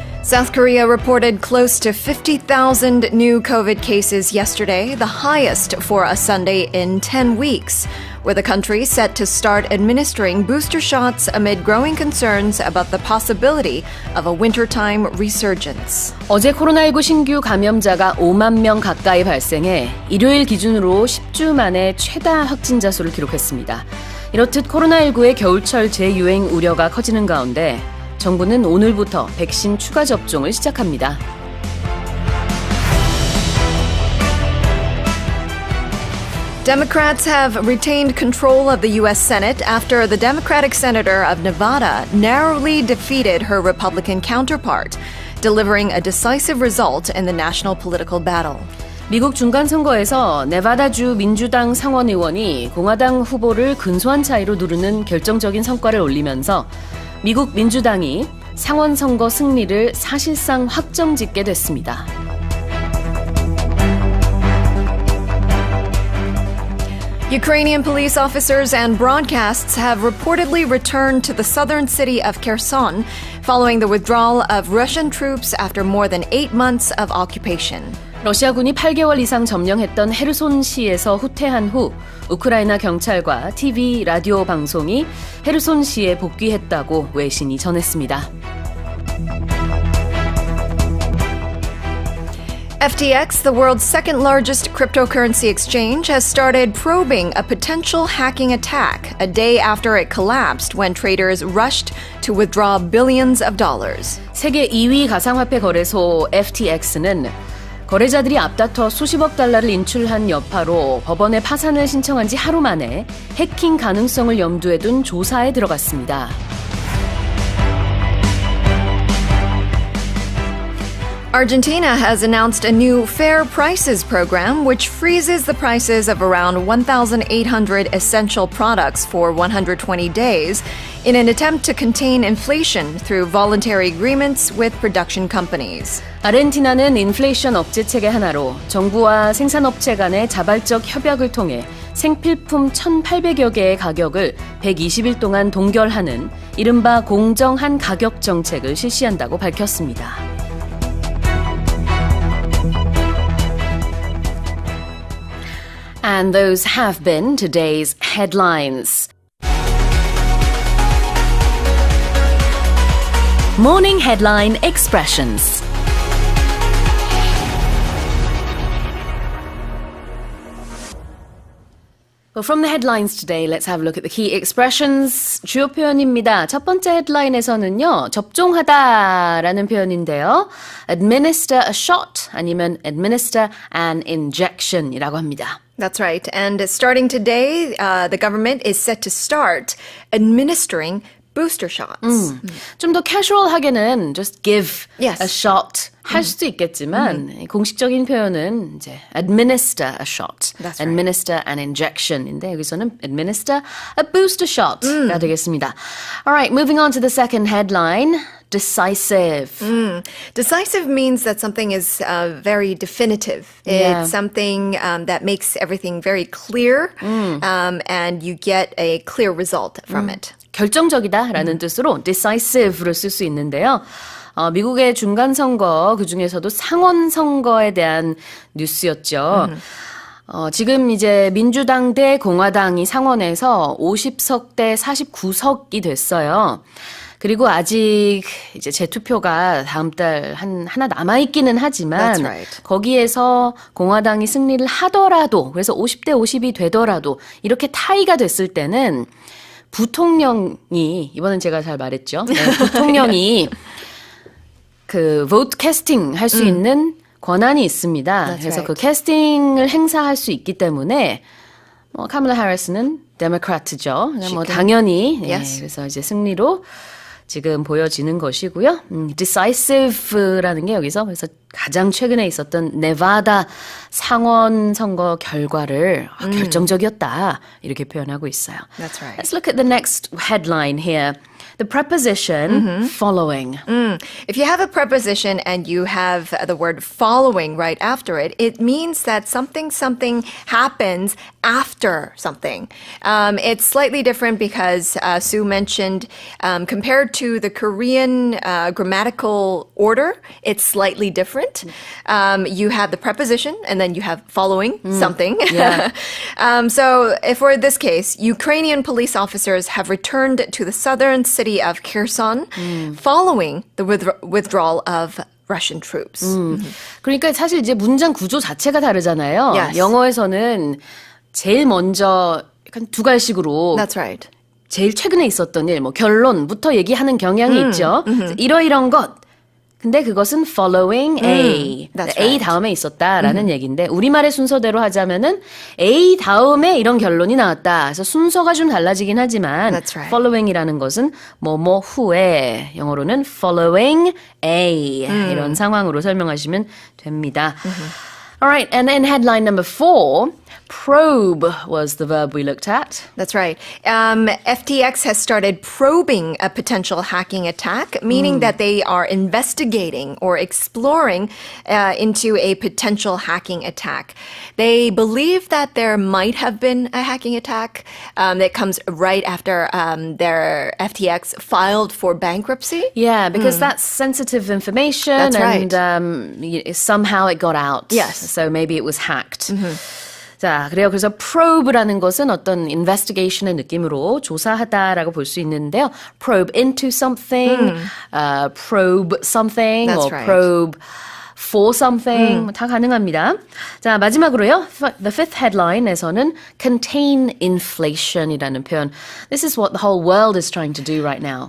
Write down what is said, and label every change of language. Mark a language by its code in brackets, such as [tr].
[en] South Korea reported close to 50,000 new COVID cases yesterday, the highest for a Sunday in 10 weeks, with the country set to start administering booster shots amid growing concerns about the possibility of a wintertime resurgence. [ko] 어제 코로나19 신규 감염자가 5만 명 가까이 발생해 일요일 기준으로 10주 만에 최다 확진자 수를 기록했습니다. 이렇듯 코로나19의 겨울철 재유행 우려가 커지는 가운데 정부는 오늘부터 백신 추가 접종을 시작합니다. [en] Democrats have retained control of the U.S. Senate after the Democratic senator of Nevada narrowly defeated her Republican counterpart, delivering a decisive result in the national political battle. [ko] 미국 중간선거에서 네바다주 민주당 상원 의원이 공화당 후보를 근소한 차이로 누르는 결정적인 성과를 올리면서 미국 민주당이 상원 선거 승리를 사실상 확정짓게 됐습니다. [en] Ukrainian police officers and broadcasts have reportedly returned to the southern city of Kherson following the withdrawal of Russian troops after more than 8 months of occupation. [ko] 러시아군이 8개월 이상 점령했던 헤르손시에서 후퇴한 후 우크라이나 경찰과 TV, 라디오 방송이 헤르손시에 복귀했다고 외신이 전했습니다. [en] FTX, the world's second largest cryptocurrency exchange, has started probing a potential hacking attack a day after it collapsed when traders rushed to withdraw billions of dollars. [ko] 세계 2위 가상화폐 거래소 FTX는 거래자들이 앞다퉈 수십억 달러를 인출한 여파로 법원에 파산을 신청한 지 하루 만에 해킹 가능성을 염두에 둔 조사에 들어갔습니다. [en] Argentina has announced a new fair prices program which freezes the prices of around 1,800 essential products for 120 days in an attempt to contain inflation through voluntary agreements with production companies. [ko] 아르헨티나는 인플레이션 억제 체계 하나로 정부와 생산업체 간의 자발적 협약을 통해 생필품 1,800여 개의 가격을 120일 동안 동결하는 이른바 공정한 가격 정책을 실시한다고 밝혔습니다. [en] And those have been today's headlines. Morning Headline Expressions. Well, from the headlines today, let's have a look at the key expressions. [ko] 주요 표현입니다. 첫 번째 헤드라인에서는요, 접종하다라는 표현인데요. [en] administer a shot [ko] 아니면 [en] administer an injection이라고 합니다. That's right. And starting today, the government is set to start administering booster shots. [ko] 좀 더 캐주얼하게는 [en] just give Yes. [ko] a shot 할 수도 있겠지만 공식적인 표현은 이제 [en] administer a shot, That's right. administer an injection [ko] 인데 여기서는 [en] administer a booster shot [ko] 가 되겠습니다. [en] All right, moving on to the second headline. Decisive. Decisive means that something is very definitive. Yeah. It's something that makes everything very clear and you get a clear result from it. [ko] 결정적이다라는 뜻으로 decisive로 쓸 수 있는데요. 미국의 중간선거, 그중에서도 상원선거에 대한 뉴스였죠. 지금 이제 민주당 대 공화당이 상원에서 50석 대 49석이 됐어요. 그리고 아직 이제 재투표가 다음 달 하나 남아있기는 하지만 [en] That's right. [ko] 거기에서 공화당이 승리를 하더라도 그래서 50대 50이 되더라도 이렇게 타이가 됐을 때는 부통령이 이번엔 제가 잘 말했죠. 네, 부통령이 그 vote casting 할 수 있는 권한이 있습니다. [en] That's [ko] 그래서 [en] right. [ko] 그 캐스팅을 행사할 수 있기 때문에 카밀라 해리스는 데모크라트죠. 뭐 당연히 [en] Yes. [ko] 그래서 이제 승리로 지금 보여지는 것이고요. decisive라는 게 여기서 그래서 가장 최근에 있었던 네바다 상원 선거 결과를 결정적이었다 이렇게 표현하고 있어요. [en] That's right. Let's look at the next headline here. the preposition following. If you have a preposition and you have the word following right after it, it means that something happens after something. It's slightly different because Sue mentioned compared to the Korean grammatical order, it's slightly different. You have the preposition and then you have following something. Yeah. So for this case, Ukrainian police officers have returned to the southern city of Kherson following the withdrawal of Russian troops. [ko] 그러니까 사실 이제 문장 구조 자체가 다르잖아요. [en] Yes. [ko] 영어에서는 제일 먼저 약간 두 갈식으로 [en] That's right. [ko] 제일 최근에 있었던 일, 뭐 결론부터 얘기하는 경향이 있죠. 이런 것. 근데 그것은 following A. [en] That's A right. [ko] 다음에 있었다라는 얘기인데 우리말의 순서대로 하자면은 A 다음에 이런 결론이 나왔다. 그래서 순서가 좀 달라지긴 하지만 [en] That's right. [ko] following이라는 것은 뭐뭐 후에 영어로는 following A 이런 상황으로 설명하시면 됩니다. [en] Alright, and then headline number 4, probe was the verb we looked at. That's right. FTX has started probing a potential hacking attack, meaning that they are investigating or exploring into a potential hacking attack. They believe that there might have been a hacking attack that comes right after their FTX filed for bankruptcy. Yeah, because that's sensitive information. That's right. And somehow it got out. Yes. So maybe it was hacked. [ko] 자, 그래요. 그래서 probe라는 것은 어떤 investigation의 느낌으로 조사하다라고 볼 수 있는데요. [en] Probe into something, probe something, That's or right. probe for something [ko] 다 가능합니다. 자, 마지막으로요. [en] The fifth headline에서는 contain inflation이라는 표현. This is what the whole world is trying to do right now.